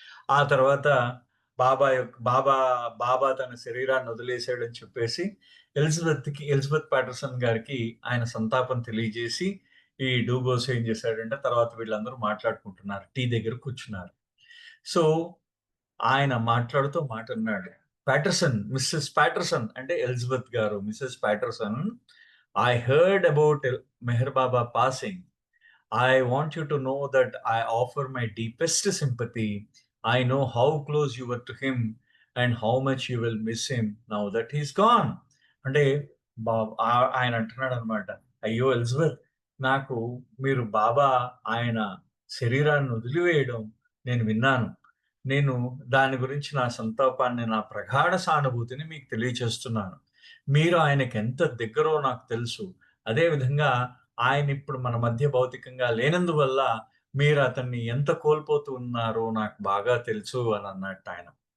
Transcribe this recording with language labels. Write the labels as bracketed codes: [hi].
[te] ఆ తర్వాత బాబా బాబా తన శరీరాన్ని వదిలేసాడని చెప్పేసి ఎలిజబెత్ పాటర్సన్ గారికి ఆయన సంతాపం తెలియజేసి, ఈ డూబోస్ ఏం చేశాడంటే తర్వాత వీళ్ళందరూ మాట్లాడుకుంటున్నారు. టీ దగ్గర కూర్చున్నారు. సో ఆయన మాట్లాడుతూ మాటన్నాడు. మిసెస్ పాటర్సన్ అంటే ఎలిజబెత్ గారు. [en] Mrs Patterson, I heard about Meher Baba passing. I want you to know that I offer my deepest sympathy. I know how close you were to him and how much you will miss him now that he's gone. [te] అంటే ఆయన అంటున్నాడనమాట. అయ్యో! Elizabeth నాకు మీరు బాబా ఆయన శరీరాన్ని వదిలివేయడం నేను విన్నాను. నేను దాని గురించి నా సంతాపాన్ని, నా ప్రగాఢ సానుభూతిని మీకు తెలియచేస్తున్నాను. మీరు ఆయనకెంత దగ్గరో నాకు తెలుసు. అదే విధంగా ఆయనిప్పుడు మన మధ్య భౌతికంగా లేనందువల్ల మీరు అతన్ని ఎంత కోల్పోతూ ఉన్నారో నాకు బాగా తెలుసు అని అన్నట్టాయన.